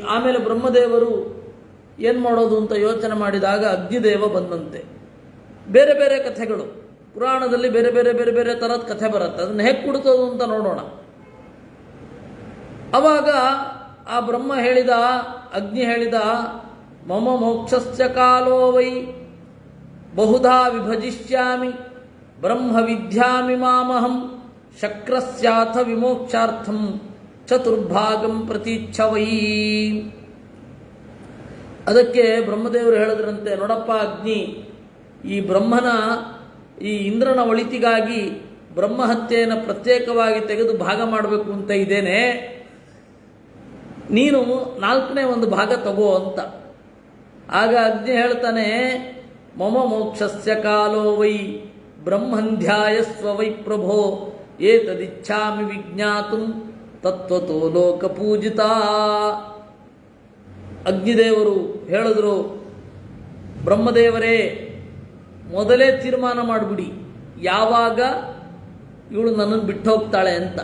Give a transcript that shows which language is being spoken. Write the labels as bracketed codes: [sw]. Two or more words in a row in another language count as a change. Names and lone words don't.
[kn] ಆಮೇಲೆ ಬ್ರಹ್ಮದೇವರು ಏನು ಮಾಡೋದು ಅಂತ ಯೋಚನೆ ಮಾಡಿದಾಗ ಅಗ್ನಿದೇವ ಬಂದಂತೆ. ಬೇರೆ ಬೇರೆ ಕಥೆಗಳು ಪುರಾಣದಲ್ಲಿ ಬೇರೆ ಬೇರೆ ಬೇರೆ ಬೇರೆ ಥರದ ಕಥೆ ಬರುತ್ತೆ. ಅದನ್ನು ಹೇಗೆ ಕೊಡ್ತೋದು ಅಂತ ನೋಡೋಣ. ಅವಾಗ ಆ ಬ್ರಹ್ಮ ಹೇಳಿದ, ಅಗ್ನಿ ಹೇಳಿದ, [sa] ಮಮ ಮೋಕ್ಷಸ್ಯ ಕಾಲೋ ವೈ ಬಹುಧಾ ವಿಭಜಿಷ್ಯಾಮಿ ಬ್ರಹ್ಮ ವಿದ್ಯಾಮಿ ಮಾಮಹಂ ಶಕ್ರಸ್ಯಾಥ ವಿಮೋಕ್ಷಾರ್ಥಂ ಚತುರ್ಭಾಗಂ ಪ್ರತೀಚ್ಛವೈ. [kn] ಅದಕ್ಕೆ ಬ್ರಹ್ಮದೇವರು ಹೇಳಿದ್ರಂತೆ, ನೋಡಪ್ಪ ಅಗ್ನಿ, ಈ ಇಂದ್ರನ ಒಳಿತಿಗಾಗಿ ಬ್ರಹ್ಮಹತ್ಯೆಯನ್ನು ಪ್ರತ್ಯೇಕವಾಗಿ ತೆಗೆದು ಭಾಗ ಮಾಡಬೇಕು ಅಂತ ಇದ್ದೇನೆ. ನೀನು 4ನೇ ಒಂದು ಭಾಗ ತಗೋ ಅಂತ. ಆಗ ಅಗ್ನಿ ಹೇಳ್ತಾನೆ, [sa] ಮಮ ಮೋಕ್ಷಸ್ಯ ಕಾಲೋ ವೈ ಬ್ರಹ್ಮಂಧ್ಯಾಯಸ್ವ ವೈ ಪ್ರಭೋ ಏತದಿಚ್ಛಾಮಿ ವಿಜ್ಞಾತುಂ ತತ್ವತೋ ಲೋಕ ಪೂಜಿತ. [kn] ಅಗ್ನಿದೇವರು ಹೇಳಿದ್ರು, ಬ್ರಹ್ಮದೇವರೇ ಮೊದಲೇ ತೀರ್ಮಾನ ಮಾಡಿಬಿಡಿ ಯಾವಾಗ ಇವಳು ನನ್ನನ್ನು ಬಿಟ್ಟು ಹೋಗ್ತಾಳೆ ಅಂತ.